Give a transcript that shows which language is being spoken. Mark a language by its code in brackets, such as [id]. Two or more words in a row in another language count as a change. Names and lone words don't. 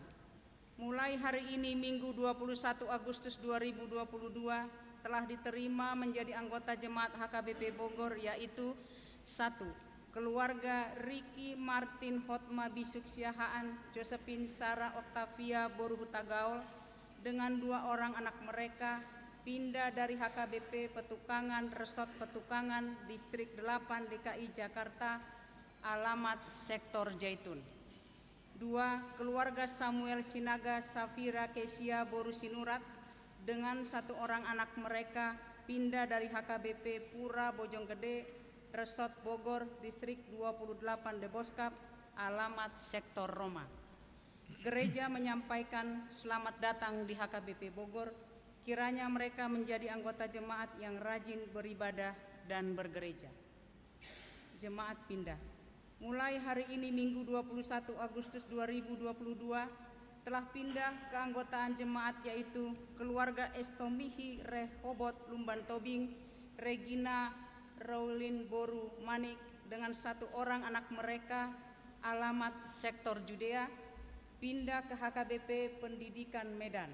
[id] Mulai hari ini Minggu 21 Agustus 2022 telah diterima menjadi anggota Jemaat HKBP Bogor, yaitu 1. Keluarga Riki Martin Hotma Bisuk Siahaan Josephine Sarah Octavia Boru Hutagaol dengan 2 orang anak mereka pindah dari HKBP Petukangan Resort Petukangan Distrik 8 DKI Jakarta, alamat Sektor Jaitun. 2. Keluarga Samuel Sinaga Safira Kesia Boru Sinurat dengan 1 orang anak mereka pindah dari HKBP Pura Bojonggede, Resort Bogor, Distrik 28 Deboskap, alamat Sektor Roma. Gereja menyampaikan selamat datang di HKBP Bogor, kiranya mereka menjadi anggota jemaat yang rajin beribadah dan bergereja. Jemaat pindah. Mulai hari ini Minggu 21 Agustus 2022 telah pindah keanggotaan jemaat, yaitu keluarga Estomihi Rehobot Lumbantobing Regina Raulin Boru Manik dengan 1 orang anak mereka, alamat Sektor Judea, pindah ke HKBP Pendidikan Medan.